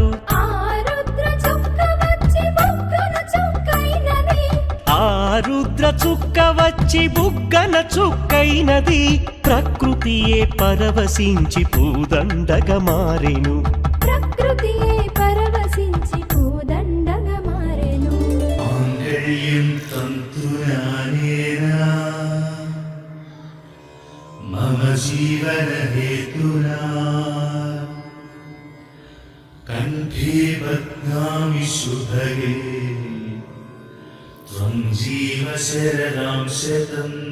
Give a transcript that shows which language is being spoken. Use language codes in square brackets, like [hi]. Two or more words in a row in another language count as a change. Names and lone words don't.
[te] ఆ రుద్ర చుక్క వచ్చి బుగ్గన చుక్కైనది ఆ రుద్ర చుక్క వచ్చి బుగ్గన చుక్కైనది ప్రకృతియే పరవశించి పూదండగా మారెను ప్రకృతియే పరవశించి పూదండగా మారెను [sa] माङ्गल्यं तन्तुनानेना मम जीवनहेतुना कण्ठे बध्नामि शुभगे त्वं जीव शरदां शतम्